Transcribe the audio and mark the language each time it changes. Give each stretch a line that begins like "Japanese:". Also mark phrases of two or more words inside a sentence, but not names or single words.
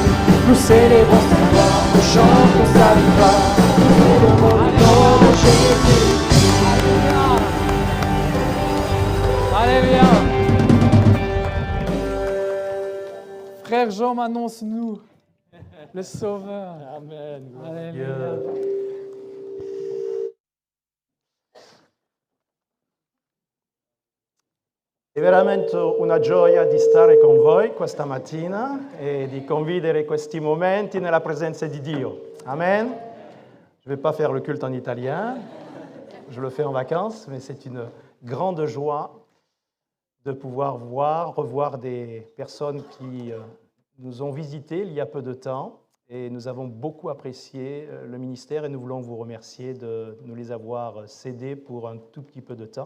French: Nous célébrons sa gloire, nous chantons sa victoire, nous célébrons le nom de Jésus. Alléluia. Frère Jean, annonce-nous le Sauveur. Amen. Alléluia.
Italian: È veramente una gioia di stare con voi questa mattina e di condividere questi momenti nella presenza di Dio. Amen.
French: Je ne vais pas faire le culte en italien. je le fais en vacances, mais c'est une grande joie de pouvoir revoir des personnes qui nous ont visités il y a peu de temps. Et nous avons beaucoup apprécié le ministère et nous voulons vous remercier de nous les avoir cédés pour un tout petit peu de temps.